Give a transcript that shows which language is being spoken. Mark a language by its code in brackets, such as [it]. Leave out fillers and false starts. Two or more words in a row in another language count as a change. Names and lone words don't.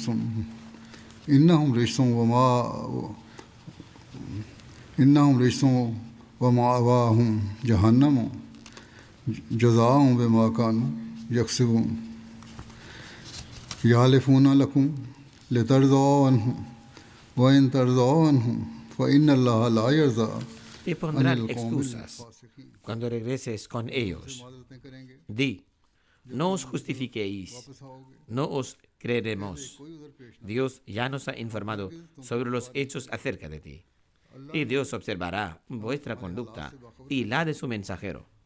[ar] رجس ومأواهم جهنم جزاء بما كانوا يكسبون يحلفون لكم لترضوا عنهم وإن ترضوا عنهم فإن الله لا يرضى [es] Y pondrán excusas cuando regreses con ellos. Di: no os justifiquéis, no os creeremos. Dios ya nos ha informado sobre los hechos acerca de ti. Y Dios observará vuestra conducta y la de su mensajero.